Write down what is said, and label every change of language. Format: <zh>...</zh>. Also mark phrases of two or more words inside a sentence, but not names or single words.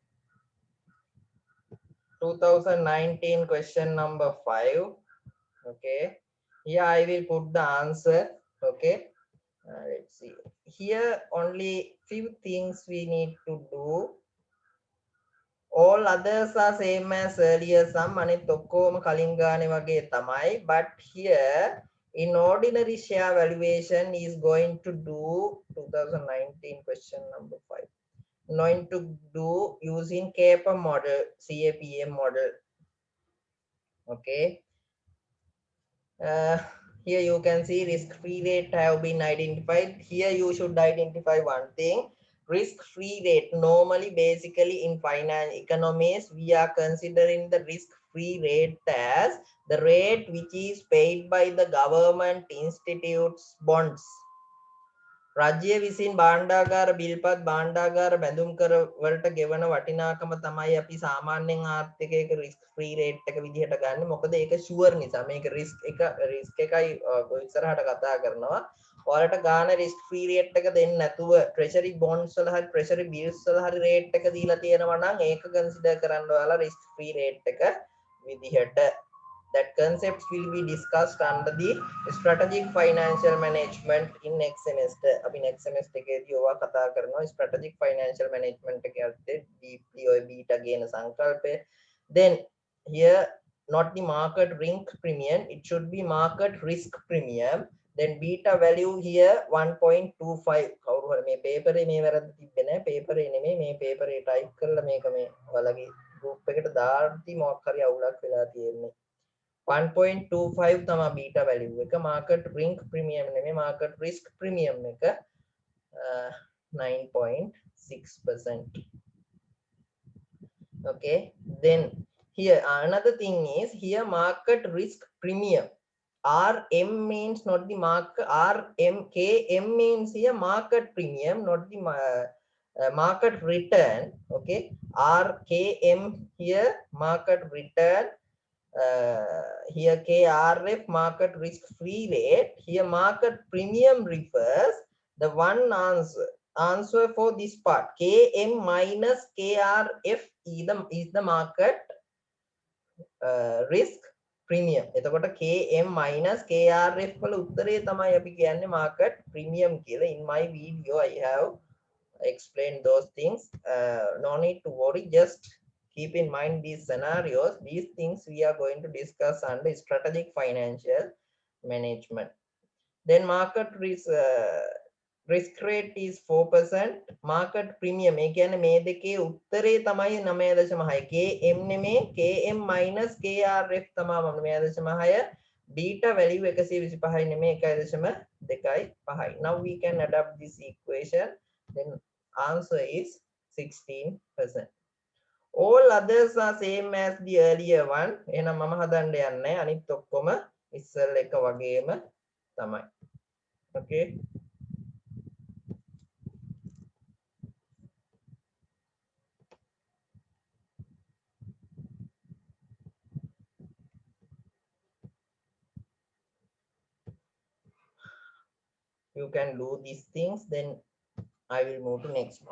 <en>2019 question number 5. Okay, here I will put the answer. Okay, let's see. Here only few things we need to do. All others are same as earlier sum.</en> <si>අනිත් ඔක්කොම කලින් ගානේ වගේ තමයි.</si> <en>But here in ordinary share valuation is going to do 2019 question number 5. Going to do using CAPM model, CAPM model. Okay. Here you can see risk-free rate have been identified. Here you should identify one thing. Risk-free rate, normally basically in finance economies, we are considering the risk-free rate as the rate which is paid by the government institutes bonds.</en> <si>රජ්‍ය විසින් භාණ්ඩාගාර බිල්පත් භාණ්ඩාගාර බැඳුම් කර වලට ගෙවන වටිනාකම තමයි අපි සාමාන්‍යයෙන් ආර්ථිකයක</si> <en>risk free rate</en> <si>එක විදිහට ගන්න. මොකද ඒක ෂුවර් නිසා. මේක රිස්ක් එකයි ඉස්සරහට කතා කරනවා. ඔයාලට ගාන</si> <en>risk free rate</en> <si>එක දෙන්න නැතුව</si> <en>treasury bonds</en> <si>වල හරි</si> <en>treasury bills</en> <si>වල හරි රේට් එක දීලා තියෙනවා නම් ඒක කන්සිඩර් කරන්න ඔයාලා</si> <en>risk free rate</en> <si>එක විදිහට.</si> <en>That concepts will be discussed under the strategic financial management in next semester.</en> <si>Abhi</si> <en>next semester</en> <si>එකේදී ඔවා කතා කරනවා</si> <en>strategic financial management</en> <si>එක යද්දී deeply ඔය beta ගේන සංකල්පය.</si> <en>Then here not the market risk premium, it should be market risk premium. Then beta value here 1.25.</en> <si>කවුරු හරි මේ paper එකේ මේ වැරද්ද තිබ්බේ නැහැ. paper එකේ නෙමෙයි මේ paper එකේ type කරලා මේක මේ ඔයාලගේ group එකට දාද්දි මොකක් හරි අවුලක් වෙලා තියෙන්නේ. 1.25 තමයි</si> <en>beta value</en> <si>එක.</si> <en>market risk premium</en> <si>නෙමෙයි</si> <en>market risk premium</en> <si>එක 9.6%.</si> <en>Okay, then here another thing is here market risk premium. RM means not the market, KM means here market premium, not the market return. Okay, RKM here market return. Here KRF market risk free rate. Here market premium refers the one answer for this part. KM minus KRF is the market risk premium.</en> <si>එතකොට</si> <en>KM minus KRF</en> <si>වල උත්තරේ තමයි අපි කියන්නේ</si> <en>market premium</en> <si>කියලා.</si> <en>In my video I have explained those things. No need to worry, just Keep in mind these scenarios. These things we are going to discuss under strategic financial management. Then market risk rate is 4%. Market premium</en> <si>ඒ කියන්නේ මේ දෙකේ උත්තරේ තමයි 9.6. KM නෙමේ</si> <en>KM minus KRF</en> <si>තමයි 9.6.</si> <en>beta value 125 නෙමේ 1.25. Now we can adapt this equation. Then answer is 16%. All others are same as the earlier one.</en> <si>එහෙනම් මම හදන්න යන්නේ අනිත් ඔක්කොම ඉස්සෙල් එක වගේම තමයි.</si> <en>Okay. You can do these things, then I will move to next one.</en>